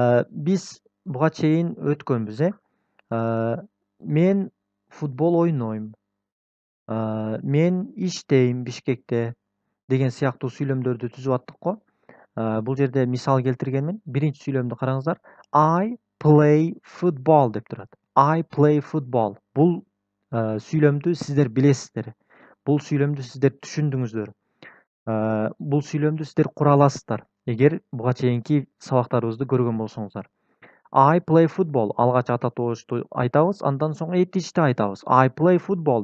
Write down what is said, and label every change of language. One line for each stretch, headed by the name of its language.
Kyrgyz: Биз буга чейин өткөнбүз, мен футбол ойнойм. Мен иштейм Бишкекте деген сыяктуу сүйлөмдөрдү түзүп аттык го. Бул жерде мисал келтиргенмин. Биринчи сүйлөмдү караңыздар.
English: I play football
Kyrgyz: деп турат.
English: I play football.
Kyrgyz: Бул сүйлөмдү сиздер билесиздер. Бул сүйлөмдү сиздер түшүндүңүздөр. Бул сүйлөмдү сиздер кура аласыздар. Эгер буга чейинки сабактарыбызды көргөн болсоңуздар.
English: I play football.
Kyrgyz: Алгач ата тоочту айтабыз, андан соң этишти айтабыз.
English: I play football.